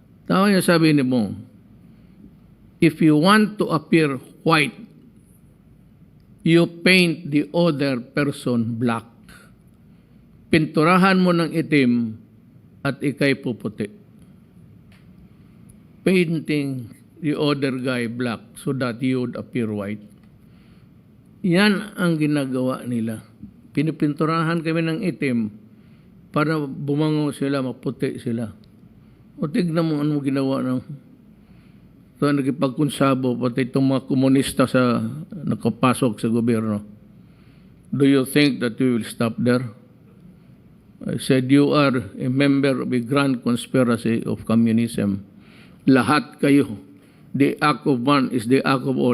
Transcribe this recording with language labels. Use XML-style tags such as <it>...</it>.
<tl>Tama niya sabi ni Bong,</tl> <en>if you want to appear white, you paint the other person black.</en> <tl>Pinturahan mo ng itim at ikay puputi.</tl> <en>Painting the other guy black so that you would appear white.</en> <tl>Yan ang ginagawa nila. Pinipinturahan kami ng itim para bumango sila, maputi sila. O tignan mo ano ginawa ng nagipagkunsabo, pati itong mga komunista sa nakapasok sa gobyerno.</tl> <en>Do you think that we will stop there? I said, you are a member of a grand conspiracy of communism.</en> <tl>Lahat kayo.</tl> <en>The act of one is the act of all.</en>